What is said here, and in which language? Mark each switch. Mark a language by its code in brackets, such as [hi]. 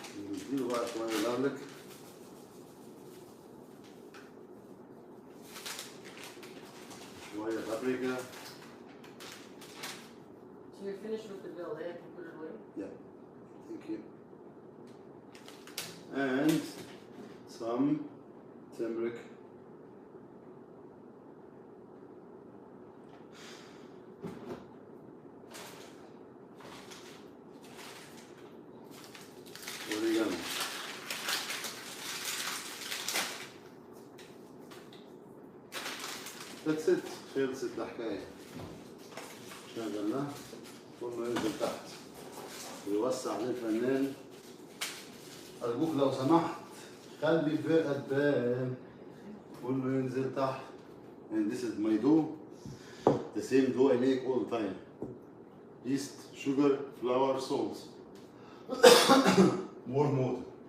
[ar] نديله بقى شوية garlic شوية paprika. [en] So you're finished with the bill, eh? I can put it away? Yeah, thank you. And some turmeric. Oregano. That's it. [ar] خلصت الحكاية. شغلناه كله ينزل تحت ويوسع للفنان. أرجوك لو سمحت خلي الفرقة تبان كله ينزل تحت. [en] And this is my dough. The same dough I make all the time. Yeast, sugar, flour, salt. Warm water.